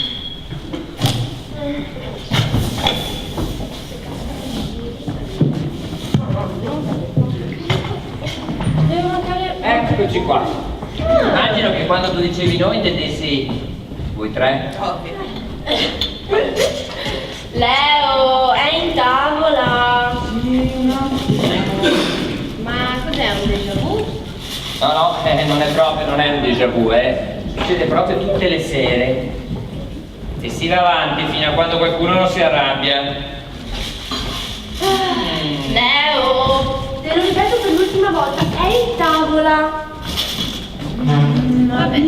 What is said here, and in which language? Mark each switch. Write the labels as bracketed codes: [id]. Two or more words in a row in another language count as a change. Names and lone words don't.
[it] Devo mancare... Eccoci qua. Immagino che quando tu dicevi noi intendessi voi tre. Leo, è in tavola. Ma cos'è un [fr] déjà vu? [it] No, non è un [fr] déjà vu, [it] succede proprio tutte le sere e si va avanti fino a quando qualcuno non si arrabbia. Leo, te lo ripeto per l'ultima volta, è in tavola. Vabbè,